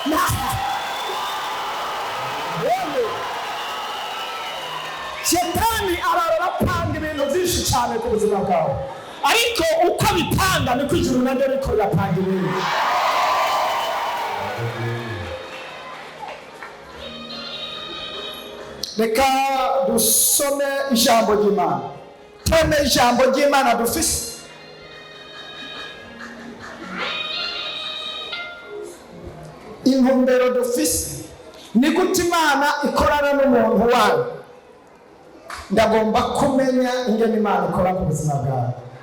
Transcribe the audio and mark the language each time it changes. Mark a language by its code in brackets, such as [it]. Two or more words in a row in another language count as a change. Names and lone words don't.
[rn] Shetani ararora apanga ibintu byinshi cyane ku buzima bwawe, ariko uko abipanga niko ijuru naryo riko rirapanga ibintu. Reka dusome ijambo ry'Imana, tome ijambo ry'Imana dufise. Intumbero dufise ni gute Imana ikorana n'umuntu wayo. Ndagomba kumenya ingene Imana ikora ku buzima bwawe.